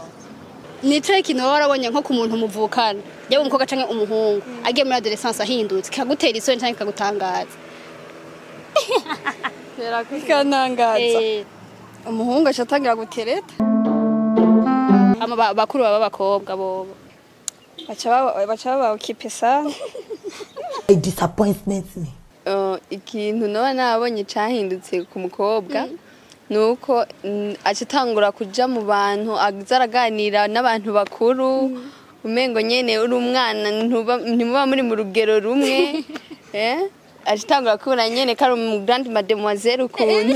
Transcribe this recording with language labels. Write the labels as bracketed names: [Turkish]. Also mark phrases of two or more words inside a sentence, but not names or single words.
[Rundi] Nico ikintu warabonye nko ku muntu muvukana yaba umukobwa canke umuhungu agiye muri adolescence ahindutse kagutera isoni canke kagutangaza bikanangaza umuhungu acatangira gutereta ama bakuru b'abakobwa bobo baca baba okipe sana [English] It disappoints me. [Rundi] Ikintu noba nabonye cahindutse ku mukobwa nuko acitangura kuja mu bantu azaraganira n'abantu bakuru umengo nyene uri umwana ntimuba muri mu rugero rumwe acitangura kubona nyene kari mu [French] grande mademoiselle [Rundi] ukuntu